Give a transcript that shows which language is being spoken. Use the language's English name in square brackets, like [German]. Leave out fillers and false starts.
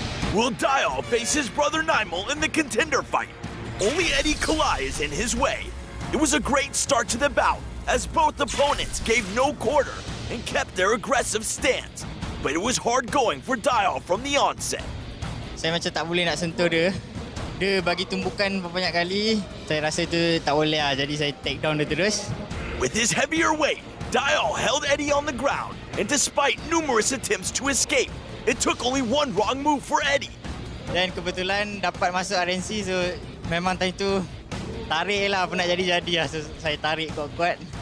[English] Will Dial face his brother Nimal in the contender fight? Only Eddie Kalai is in his way. It was a great start to the bout as both opponents gave no quarter and kept their aggressive stance. But it was hard going for Dial from the onset. [Malay] Saya macam tak boleh nak sentuh dia. Dia bagi tumpukan banyak kali. Saya rasa tu tak boleh lah. Jadi saya [English] take down [Malay] dia terus. [English] With his heavier weight, Dial held Eddie on the ground. And despite numerous attempts to escape, it took only one wrong move for Eddie. [Malay] Dan kebetulan dapat masuk RNC, so memang time tu tarik lah apa nak jadi-jadi lah. So saya tarik kuat-kuat.